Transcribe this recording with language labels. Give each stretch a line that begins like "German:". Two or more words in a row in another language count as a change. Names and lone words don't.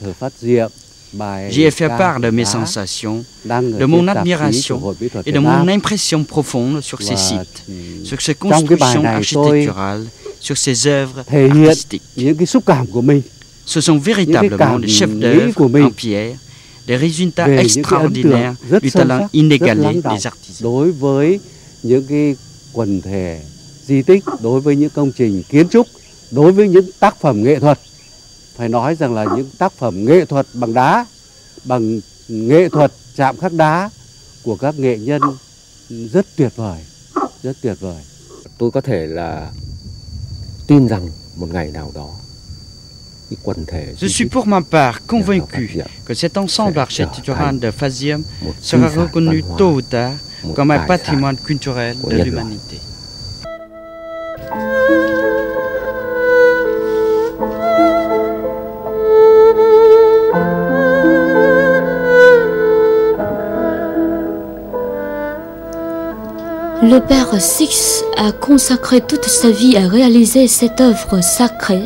French: J'y ai fait part de mes sensations, de mon admiration et de mon impression profonde sur ces sites, sur ces constructions architecturales, sur ces œuvres artistiques. Ce sont véritablement des chefs-d'œuvre en pierre, des résultats extraordinaires du talent inégalé des artisans.
Vietnamese: Đối với những cái quần thể di tích, đối với những công trình kiến trúc, đối với những tác phẩm nghệ thuật, phải nói rằng là những tác phẩm nghệ thuật bằng đá, bằng nghệ thuật chạm khắc đá của các nghệ nhân rất tuyệt vời, rất tuyệt vời. Tôi có thể là tin rằng một ngày nào đó
French: je suis pour ma part convaincu que cet ensemble architectural de Phazia sera reconnu tôt ou tard comme un patrimoine culturel de l'humanité. Le Père Six a consacré toute sa vie à réaliser cette œuvre sacrée.